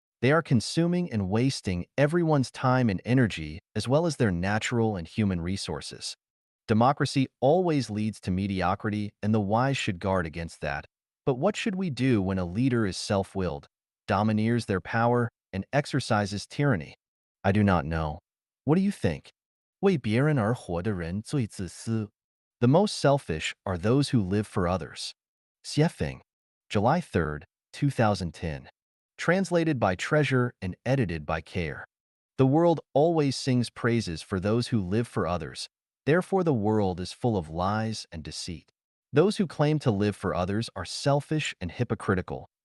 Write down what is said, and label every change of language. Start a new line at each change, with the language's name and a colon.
English: They are consuming and wasting everyone's time and energy, as well as their natural and human resources. Democracy always leads to mediocrity, and the wise should guard against that. But what should we do when a leader is self-willed, domineers their power, and exercises tyranny? I do not know. What do you think?
Chinese: 为别人而活的人最自私.
English: The most selfish are those who live for others. Xiefeng, July 3, 2010. Translated by Treasure and edited by Care. The world always sings praises for those who live for others. Therefore, the world is full of lies and deceit. Those who claim to live for others are selfish and hypocritical.